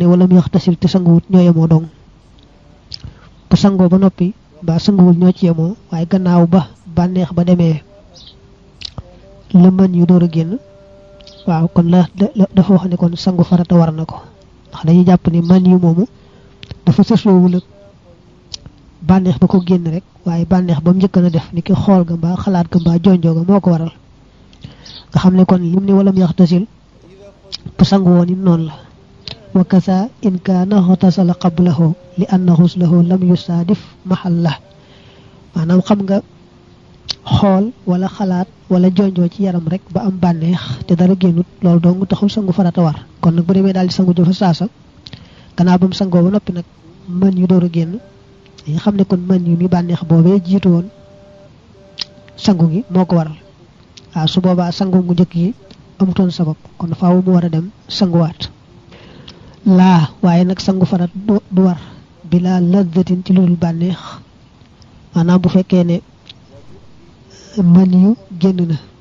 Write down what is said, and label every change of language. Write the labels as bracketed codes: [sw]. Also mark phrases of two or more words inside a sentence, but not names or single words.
[wo] wala mu yaxtasil te sanguwut ñoo yemoo dong bu sangoo ba noppi ba sanguwul ñoo ci yemoo waaye gannaaw ba bànneex ba demee la mën yu door a génn waaw kon dafa wax ne kon sangu farata war na ko ndax dañuy jàpp ni mën yu moomu dafa sësoowul ak bànneex ba ko génn rek waaye bànneex ba mu njëkk na def ni ki xool ga mbaa xalaat ga mbaa jonjoo ga moo ko waral nga xam ne kon lim ni walam yaxtasil bu sangu woon it noonu la [ar] وكذا إن كان اغتسل قبله لأن غسله لم يصادف محله [wo] maanaam xam nga xool wala xalaat wala jonjoo ci yaram rek ba am bànneex te dara génnut loolu dong taxul sangu farata war kon nag bu demee daal di sangu jëfa saasa gannaaw ba mu sangoo ba noppi nag mën yu door a génn nga xam ne kon mën yu mi bànneex boobee jiitu woon sangu gi moo ko waral waaw su boobaa sangu gu njëkk yi amutoon sabab kon faaw mu war a dem sanguwaat laa waaye nag sangu farat du war [ar] بلا لذة [wo] ci lulul bànneex maanaam bu fekkee ne mën yu génn na